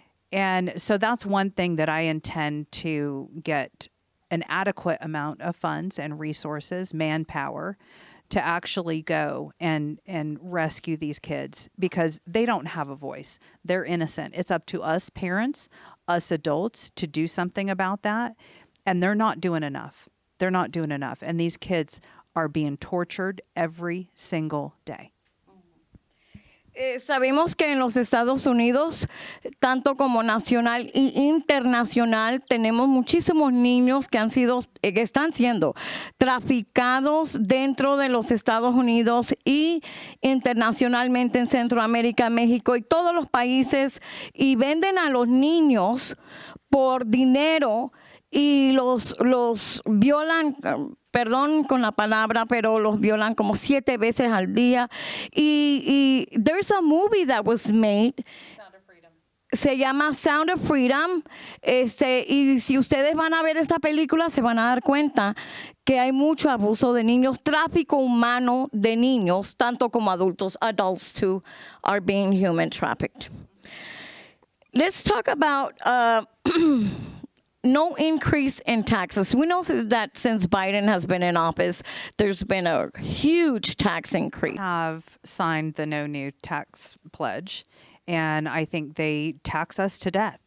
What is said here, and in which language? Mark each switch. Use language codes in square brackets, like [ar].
[en] And so that's one thing that I intend to get an adequate amount of funds and resources, manpower, to actually go and rescue these kids, because they don't have a voice. They're innocent. It's up to us parents, us adults, to do something about that. And they're not doing enough. They're not doing enough. And these kids are being tortured every single day. [es] Sabemos que en los Estados Unidos, tanto como nacional e internacional, tenemos muchísimos niños que están siendo traficados dentro de los Estados Unidos y internacionalmente en Centroamérica, México y todos los países, y venden a los niños por dinero y los violan. Perdón con la palabra, pero los violan como 7 veces al día. [en] Y there's a movie that was made. Sound of Freedom. [es] Se llama Sound of Freedom. Y si ustedes van a ver esa película, se van a dar cuenta que hay mucho abuso de niños, tráfico humano de niños, tanto como adultos. [en] Adults too are being human trafficked. Let's talk about no increase in taxes. We know that since Biden has been in office, there's been a huge tax increase. Have signed the no new tax pledge, and I think they tax us to death.